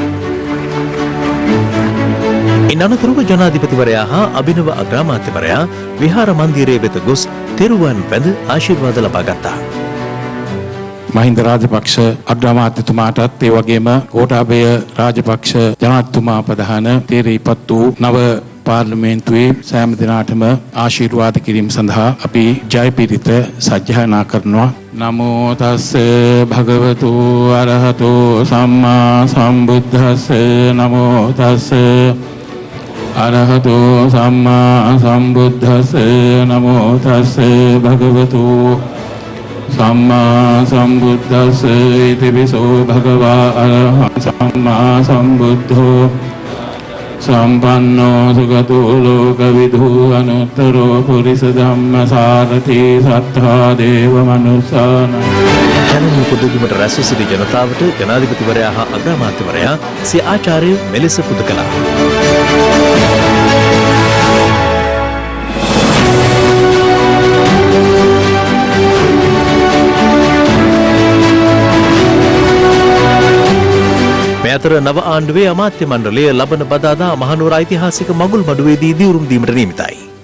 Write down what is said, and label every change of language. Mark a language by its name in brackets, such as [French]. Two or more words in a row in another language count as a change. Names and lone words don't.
[Sinhala] ඉන් අනතුරුව ජනාධිපතිවරයා හා අභිනව අග්‍රාමාත්‍යවරයා විහාර මන්දිරයේ වෙත ගොස් තෙරුවන් වැඳ ආශිර්වාද ලබා ගත්තා. මහින්ද රාජපක්ෂ අග්‍රාමාත්‍යතුමාටත් ඒ වගේම ගෝඨාභය රාජපක්ෂ ජනාධිපතිතුමා ප්‍රධාන තීරීපත් වූ නව පාර්ලිමේන්තුවේ සෑම දිනාටම ආශිර්වාද කිරීම සඳහා අපි ජයපීරිත සජ්ජායනා කරනවා. [Pali] නමෝ තස්ස භගවතු අරහතෝ සම්මා සම්බුද්දස්ස නමෝ තස්ස අරහතෝ සම්මා සම්බුද්දස්ස නමෝ තස්ස භගවතු සම්මා සම්බුද්දස්ස ඉතිවිසෝ භගවා අරහං සම්මා සම්බුද්ධෝ සම්පන්නෝ සුගතෝ ලෝකවිදු අනුත්තරෝ පුරිස ධම්මසාරති සත්තා දේව මනුස්සාන [Sinhala] ජනනී පුදුබිමට රැස් වූ සිටි ජනතාවට ජනාධිපතිවරයා හා අග්‍රාමාත්‍යවරයා සිය ආචාර්ය මෙලෙස පුද කළා. මේ අතර නව ආණ්ඩුවේ අමාත්‍ය මණ්ඩලය ලබන බදාදා මහනුවර ඓතිහාසික මගුල් මඩුවේදී දිවුරුම් දීමට නියමිතයි.